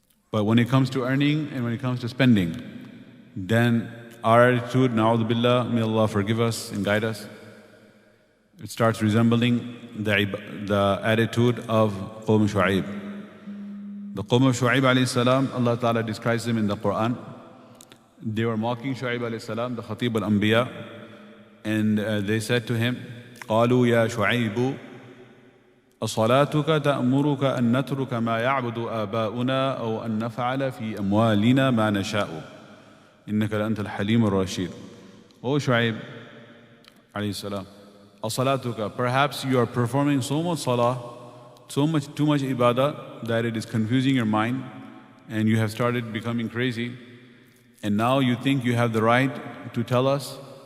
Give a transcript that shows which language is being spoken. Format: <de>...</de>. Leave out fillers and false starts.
<en>But when it comes to earning and when it comes to spending, then our attitude, na'udhu billah, may Allah forgive us and guide us, it starts resembling the attitude of Qawm Shu'aib. The Qawm of Shu'aib alayhi salam, Allah Ta'ala describes them in the Quran. They were mocking Shu'aib alayhi salam, the Khatib al-Anbiya, and they said to him,</en> <ar>قالوا يا شعيب أصلاتك تأمرك أن نترك ما يعبد آباؤنا أو أن نفعل في أموالنا ما نشاء إنك لأنت الحليم الرشيد.</ar> <en>O Shu'aib alayhi salam, أصلاتك, perhaps you are performing so much salah, too much ibadah that it is confusing your mind and you have started becoming crazy, and now you think you have the right to tell us.</en>